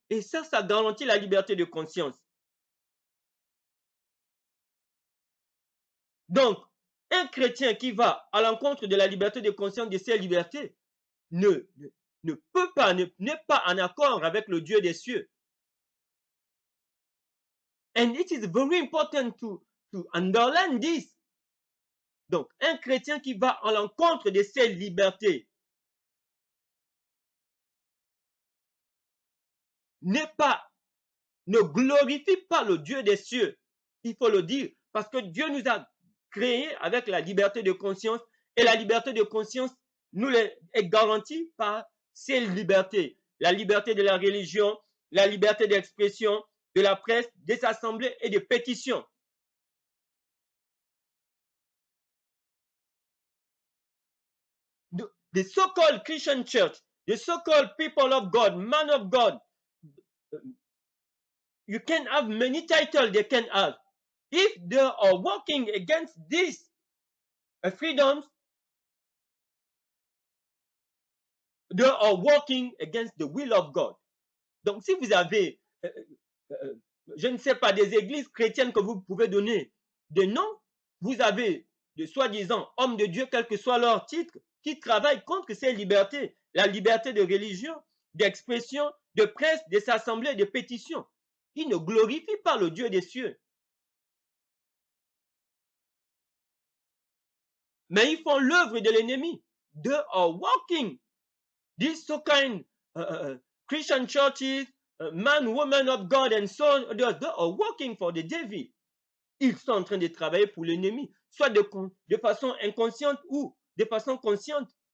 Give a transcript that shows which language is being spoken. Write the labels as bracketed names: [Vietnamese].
[French] Et ça garantit la liberté de conscience. Donc, un chrétien qui va à l'encontre de la liberté de conscience, de ses libertés, ne peut pas, n'est pas en accord avec le Dieu des cieux. [English] And it is very important to underline this. [French] Donc, un chrétien qui va à l'encontre de ses libertés ne glorifie pas le Dieu des cieux. Il faut le dire, parce que Dieu nous a créés avec la liberté de conscience, et la liberté de conscience nous est garantie par ces libertés. La liberté de la religion, la liberté d'expression, de la presse, des assemblées et de pétitions. [English] The so-called Christian church, the so-called people of God, man of God, you can have many titles they can have. If they are working against these freedoms, they are working against the will of God. [French] Donc, si vous avez, je ne sais pas, des églises chrétiennes que vous pouvez donner des noms, vous avez de soi-disant hommes de Dieu, quel que soit leur titre, qui travaillent contre ces libertés, la liberté de religion, d'expression, de presse, de s'assembler, de pétition. Ils ne glorifient pas le Dieu des cieux. Mais ils font l'œuvre de l'ennemi. [English] They are working. These so-kind Christian churches, man, woman of God, and so on, they are working for the devil. [French] Ils sont en train de travailler pour l'ennemi, soit de façon inconsciente ou de façon consciente.